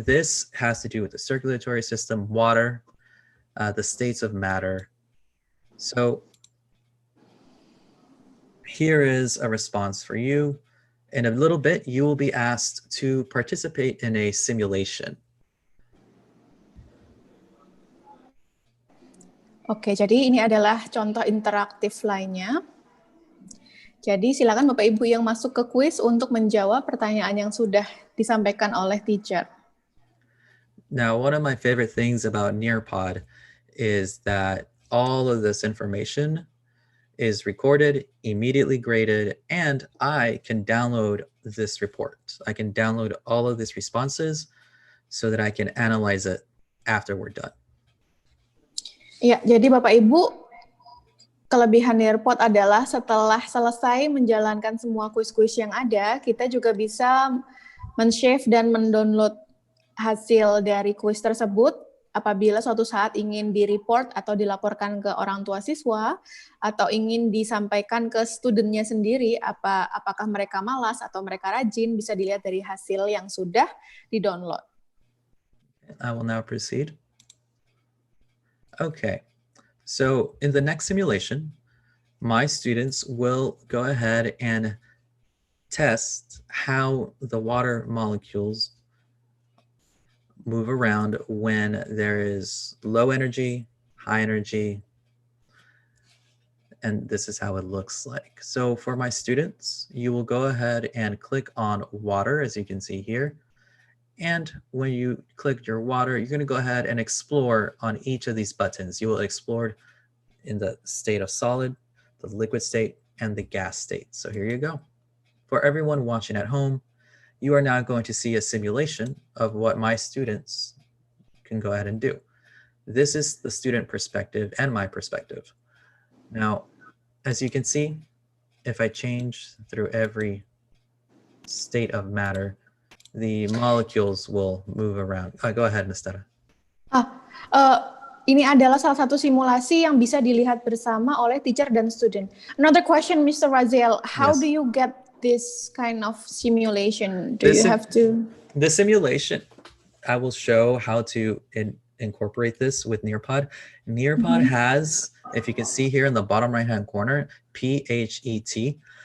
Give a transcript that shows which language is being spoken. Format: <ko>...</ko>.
<en>This has to do with the circulatory system, water, the states of matter. So here is a response for you. In a little bit, you will be asked to participate in a simulation.</en> <id>Oke, jadi ini adalah contoh interaktif lainnya. Jadi silakan Bapak Ibu yang masuk ke kuis untuk menjawab pertanyaan yang sudah disampaikan oleh teacher.</id> <en>Now, one of my favorite things about Nearpod is that all of this information is recorded, immediately graded, and I can download this report. I can download all of these responses so that I can analyze it after we're done.</en> <id>Ya, jadi Bapak Ibu, kelebihan Nearpod adalah setelah selesai menjalankan semua kuis-kuis yang ada, kita juga bisa men-save dan mendownload hasil dari kuis tersebut apabila suatu saat ingin di-report atau dilaporkan ke orang tua siswa atau ingin disampaikan ke studentnya sendiri apakah mereka malas atau mereka rajin, bisa dilihat dari hasil yang sudah di-download.</id> <en>I will now proceed. Okay, so in the next simulation, my students will go ahead and test how the water molecules move around when there is low energy, high energy, and this is how it looks like. So for my students, you will go ahead and click on water, as you can see here. And when you click your water, you're going to go ahead and explore on each of these buttons. You will explore in the state of solid, the liquid state, and the gas state. So here you go. For everyone watching at home, you are now going to see a simulation of what my students can go ahead and do. This is the student perspective and my perspective. Now, as you can see, if I change through every state of matter, the molecules will move around. Go ahead, Ms. Dara.</en> <id>Ini adalah salah satu simulasi yang bisa dilihat bersama oleh teacher dan student.</id> <en>Another question, Mr. Raziel, how do you get this kind of simulation? Do you have to? The simulation, I will show how to incorporate this with Nearpod. Nearpod has, if you can see here in the bottom right-hand corner, PHET.</en>